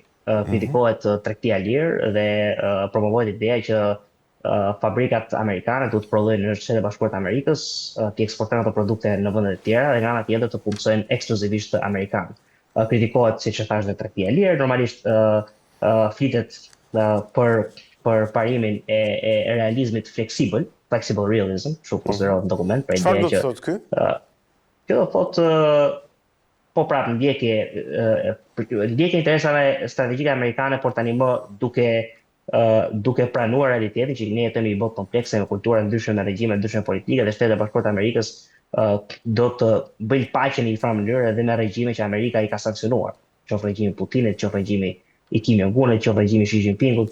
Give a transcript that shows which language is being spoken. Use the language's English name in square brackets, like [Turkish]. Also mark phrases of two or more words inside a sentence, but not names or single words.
[Albanian] Kritikohet tregtia e lirë dhe promovohet ideja që fabrikat amerikane duhet të prodhojnë në Shtetet e Bashkuara të Amerikës, të eksportojnë ato produkte në vende të tjera dhe nga ana tjetër të punësojnë ekskluzivisht amerikan. Kritikohet, siç e thash, dhe tregtia e lirë, normalisht flitet për parimin e realizmit flexible, [English] flexible realism, [Albanian] kështu konsiderohet në dokument, për ideja që çfarë do të thotë ky? Kjo do thotë po prapë ndjekje interesave strategjike amerikane, por tani më duke pranuar realitetin që ne jetojmë në një botë komplekse me kultura ndryshme, me regjime ndryshme politike, dhe Shtetet e Bashkuara të Amerikës do të bëjnë paqe në një farë mënyrë edhe me regjime që Amerika I ka sankcionuar, qoftë regjimi Putinit, qoftë regjimi I Kim Jong-unit, qoftë regjimi Xi Jinpingut.